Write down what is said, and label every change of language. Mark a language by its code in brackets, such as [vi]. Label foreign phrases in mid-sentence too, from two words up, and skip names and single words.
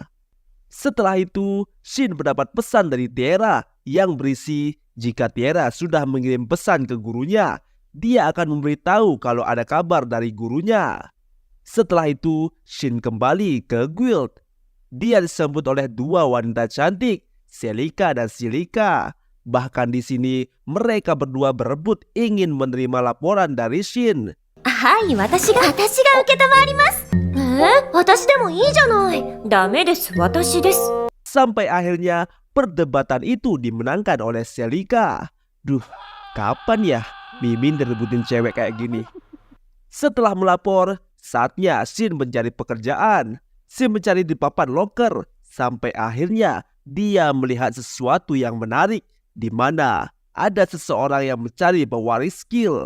[id] Setelah itu Shin mendapat pesan dari Tiara yang berisi jika Tiara sudah mengirim pesan ke gurunya, dia akan memberitahu kalau ada kabar dari gurunya. Setelah itu Shin kembali ke guild. Dia disambut oleh dua wanita cantik, Selika dan Silika. Bahkan di sini mereka berdua berebut ingin menerima laporan dari Shin. [ja] Hai, 私が受けたまわります。私でもいいじゃない。ダメです、私です。 [id] Sampai akhirnya perdebatan itu dimenangkan oleh Selika. Duh, kapan ya Mimin direbutin cewek kayak gini? Setelah melapor, saatnya Shin mencari pekerjaan. Shin mencari di papan loker. Sampai akhirnya dia melihat sesuatu yang menarik, di mana ada seseorang yang mencari pewaris skill.